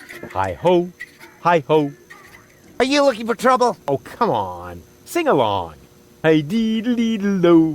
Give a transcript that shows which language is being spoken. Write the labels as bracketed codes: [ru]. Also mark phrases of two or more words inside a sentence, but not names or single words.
[en] Hi-ho, hi-ho. Are you looking for trouble? Oh, come on. Sing along. Hi-dee-dee-dee-lo.